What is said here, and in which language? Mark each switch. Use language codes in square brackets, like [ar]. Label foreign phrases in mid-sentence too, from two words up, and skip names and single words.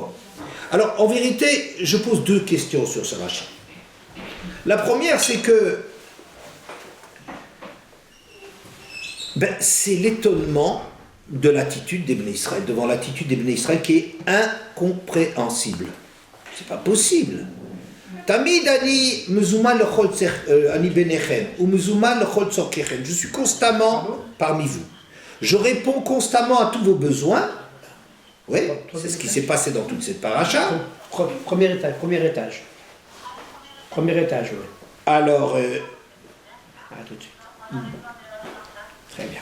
[fr] Alors en vérité, je pose deux questions sur ce rachat. La première, c'est que c'est l'étonnement de l'attitude des [he] בני ישראל, [fr] devant l'attitude des [he] בני ישראל [fr] qui est incompréhensible. C'est pas possible. [he] תמיד אני מזומן לכל אני בניכם או מזומן לכל צורכיכם. [fr] Je suis constamment parmi vous. Je réponds constamment à tous vos besoins. Oui, c'est ce qui s'est passé dans toute cette paracha. Premier étage, oui. Alors, tout de suite. Très bien.